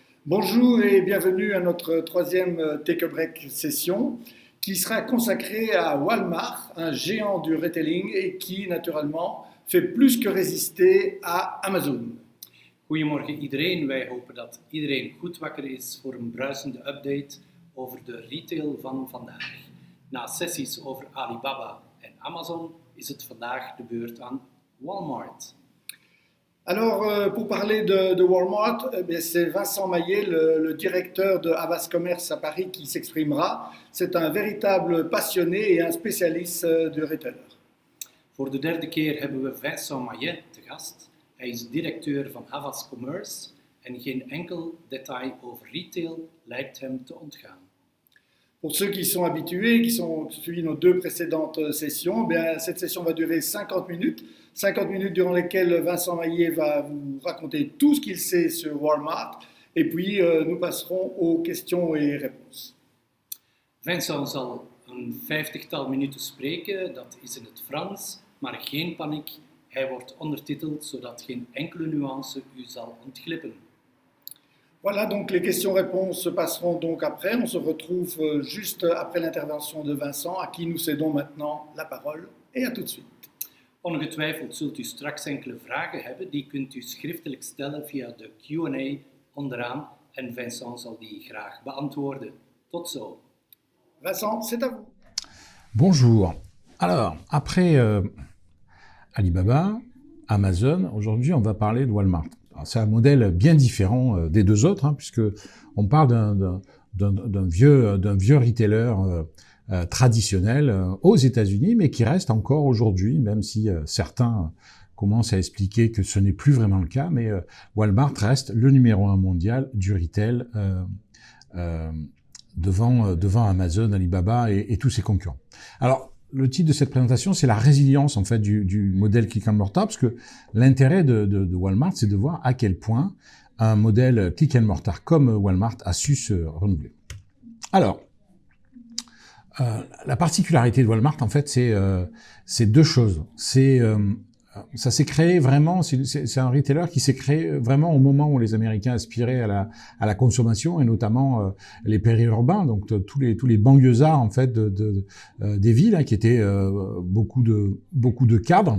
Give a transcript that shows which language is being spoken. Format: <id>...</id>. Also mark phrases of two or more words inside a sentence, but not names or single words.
<fr>Bonjour et bienvenue à notre troisième Take a Break session qui sera consacrée à Walmart, un géant du retailing et qui naturellement fait plus que résister à Amazon.</fr> <nl>Goedemorgen iedereen, wij hopen dat iedereen goed wakker is voor een bruisende update over de retail van vandaag. Na sessies over Alibaba en Amazon is het vandaag de beurt aan Walmart.</nl> <fr>Alors, pour parler de Walmart, c'est Vincent Maillet, le directeur de Havas Commerce à Paris, qui s'exprimera. C'est un véritable passionné et un spécialiste du retailer.</fr> <nl>Voor de derde keer hebben we Vincent Maillet te gast. Hij is directeur van Havas Commerce en geen enkel detail over retail lijkt hem te ontgaan.</nl> <fr>Pour ceux qui sont habitués, qui ont suivi nos deux précédentes sessions, cette session va durer 50 minutes. 50 minutes durant lesquelles Vincent Maillet va vous raconter tout ce qu'il sait sur Walmart. Et puis, nous passerons aux questions et réponses.</fr> <nl>Vincent zal een 50-tal minuten spreken, dat is in het Frans, maar geen paniek. Hij wordt ondertiteld, zodat geen enkele nuance u zal ontglippen.</nl> <fr>Voilà, donc les questions-réponses se passeront donc après. On se retrouve juste après l'intervention de Vincent, à qui nous cédons maintenant la parole. Et à tout de suite.</fr> <nl>Ongetwijfeld zult u straks enkele vragen hebben, die kunt u schriftelijk stellen via de Q&A onderaan en Vincent zal die graag beantwoorden. Tot zo.</nl> <fr>Vincent, c'est à vous. Bonjour. Alors, après Alibaba, Amazon, aujourd'hui on va parler de Walmart. C'est un modèle bien différent des deux autres, puisque on parle d'un vieux retailer traditionnel aux États-Unis, mais qui reste encore aujourd'hui, même si certains commencent à expliquer que ce n'est plus vraiment le cas, mais Walmart reste le numéro 1 mondial du retail devant Amazon, Alibaba et tous ses concurrents. Alors, le titre de cette présentation, c'est la résilience en fait du modèle</fr> <en>click and mortar,</en> <fr>parce que l'intérêt de Walmart, c'est de voir à quel point un modèle</fr> <en>click and mortar</en> <fr>comme Walmart a su se renouveler. Alors, la particularité de Walmart, en fait, c'est deux choses. Ça s'est créé vraiment, c'est un retailer qui s'est créé vraiment au moment où les Américains aspiraient à la consommation, et notamment les périurbains, donc tous les banlieusards en fait des villes, qui étaient beaucoup de cadres.</fr>